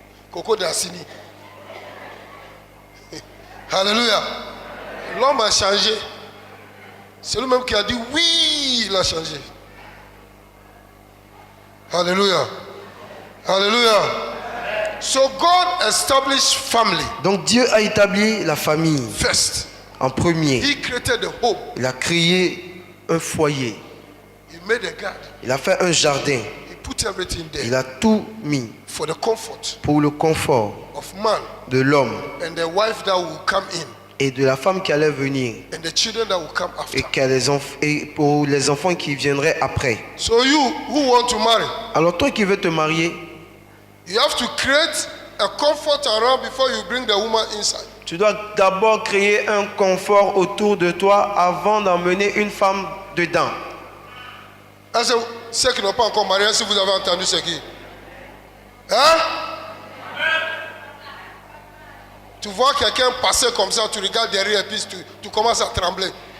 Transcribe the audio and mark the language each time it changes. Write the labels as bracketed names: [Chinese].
[French] Coco d'Assini. Alléluia. L'homme a changé. C'est lui-même qui a dit oui, il a changé. Alléluia. Alléluia. [English] So God established family. [French] Donc Dieu a établi la famille [English] First. [French] en premier. [English] He created the home. [French] Il a créé un foyer. [English] He made a garden. [French] Il a fait un jardin. [English] He put everything there. [French] Il a tout mis [English] For the comfort [French] pour le confort [English] of man [French] de l'homme [English] and the wife that will come in [French] et de la femme qui allait venir [English] and the children that will come after. [French] et pour les enfants qui viendraient après. [English] So you who want to marry, [French] Alors toi qui veux te marier, [English] you have to create a comfort around before you bring the woman inside. [French] tu dois d'abord créer un confort autour de toi avant d'emmener une femme dedans. Est-ce que ceux qui n'ont pas encore marié, si vous avez entendu ce qui? Hein? Tu vois quelqu'un passer comme ça, tu regardes derrière et puis tu commences à trembler.